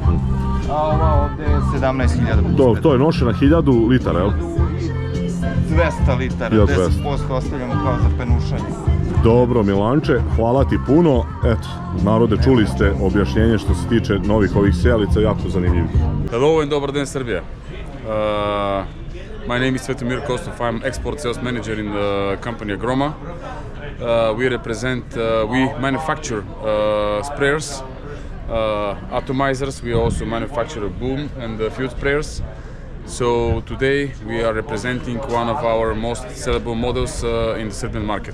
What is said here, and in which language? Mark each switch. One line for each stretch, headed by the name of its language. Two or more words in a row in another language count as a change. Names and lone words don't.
Serbian: A ova ovdje je 17.000 plus PDV. To je nošena 1000 litara, jel? 200 litara, 10% ostavljamo kao za penušanje. Dobro Milanče, hvala ti puno. Eto, narode, čuli ste objašnjenje što se tiče novih ovih sijalica, jako zanimljivo.
English: Hello and
Macedonian: dobar den Srbija.
English: My name is Svetomir Kostov, I'm export sales manager in the company Agroma. We manufacture sprayers, atomizers, we also manufacture boom and field sprayers. So today we are representing one of our most sellable models in the Serbian market.